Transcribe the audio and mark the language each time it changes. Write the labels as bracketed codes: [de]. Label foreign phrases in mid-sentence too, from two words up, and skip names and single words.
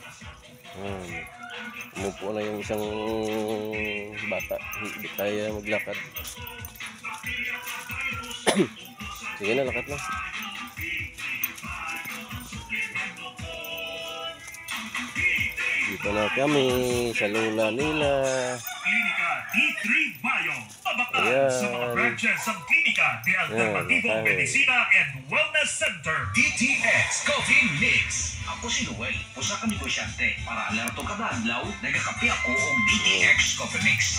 [tl] Umupo na yung isang bata, hindi kaya maglakad. Sige na, lakad na. Dito na kami sa lola nila. Klinika D3 Bio. Mabakal sa mga branches ng Klinika de Alternativo Medicina and Wellness Center. DTX Coffee Mix. [ceb] Ako si Noel, usa ka negosyante. Para alerto kada adlaw, nagakape ako og DTX Coffee Mix.